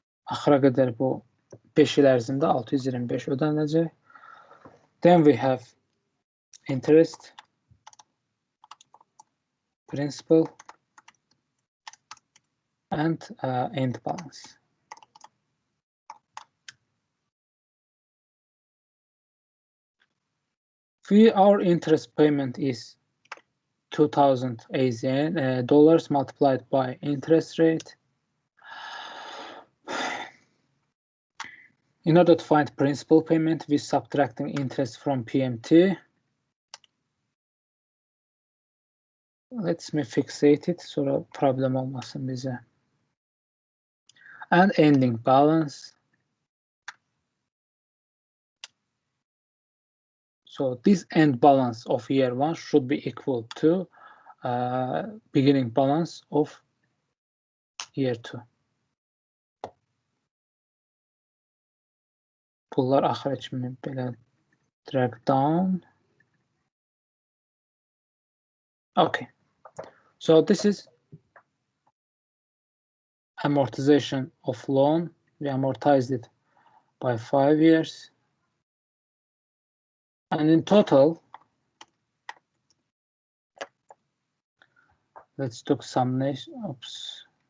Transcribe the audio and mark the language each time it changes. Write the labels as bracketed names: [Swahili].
[Azerbaijani] Axıra qədər bu 5 il ərzində 625 ödəniləcək. [English] Then we have interest, principal, and end balance. Our interest payment is 2,000 AZN dollars multiplied by interest rate. In order to find principal payment, we're subtracting interest from PMT. Let's me fixate it [Azerbaijani] sonra problem olmasın bize. [English] And ending balance. So this end balance of year 1 should be equal to beginning balance of year 2. [Azerbaijani] Bunlar axıra kimi belə drag down. [English] Okay. So this is amortization of loan. We amortized it by 5 years. And in total, let's do summation. Oops.